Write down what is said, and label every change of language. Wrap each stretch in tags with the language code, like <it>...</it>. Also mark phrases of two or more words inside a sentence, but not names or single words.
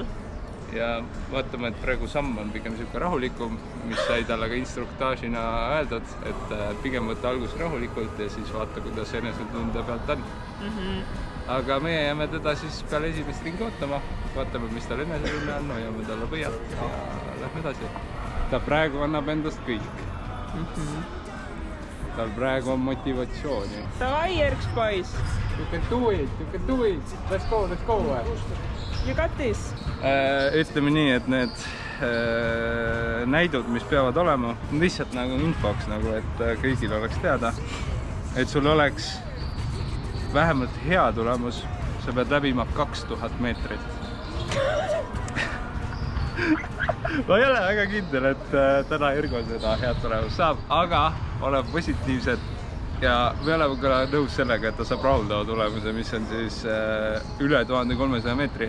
<et>Ja vaatame, et praegu samm on pigem siuke rahulikum, mis sai talle ka instruktaažina öeldud, et pigem võtta algus rahulikult ja siis vaata, kuidas enesetunde pealt on. Aga meie jääme teda siis peale esimest ringi ootama, vaatame, mis tal enesetunne on, hoiame talle põhjalt ja lähme edasi. Ta praegu annab endast kõik. Tal praegu on motivatsiooni.</et> <ru>Davai,</ru> <en>Erks boys! You can do it, let's go, let's go! You got this!</en> <et>Ütleme nii, et need näidud, mis peavad olema, lihtsalt nagu infoks, nagu, et kõigil oleks teada, et sul oleks vähemalt hea tulemus, sa pead läbima 2000 meetrit. Ma ei ole väga kindel, et täna Ergo seda head tulemus saab, aga oleme positiivsed ja me oleme ka nõus sellega, et ta saab rahuldava tulemuse, mis on siis üle 1300 meetri.</et>